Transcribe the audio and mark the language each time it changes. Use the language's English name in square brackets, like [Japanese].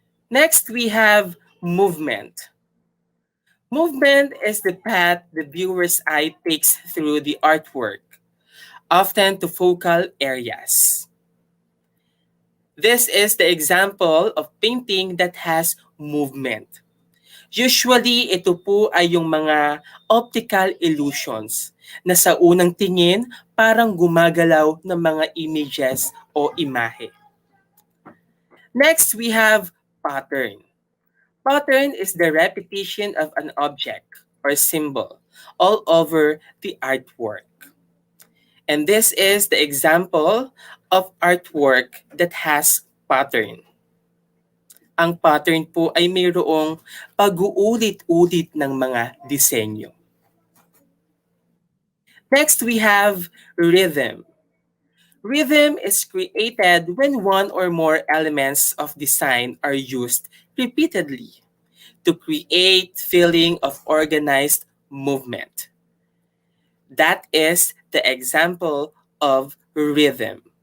[English] Next, we have movement. Movement is the path the viewer's eye takes through the artwork, often to focal areas. This is the example of painting that has movement. [Filipino] Usually, ito po ay yung mga optical illusions na sa unang tingin parang gumagalaw ng mga images o imahe. [English] Next, we have pattern. Pattern is the repetition of an object or symbol all over the artwork. And this is the example of artwork that has pattern. [Filipino] Ang pattern po ay mayroong pag-uulit-ulit ng mga disenyo. [English] Next, we have rhythm. Rhythm is created when one or more elements of design are used repeatedly to create feeling of organized movement. That is the example of rhythm.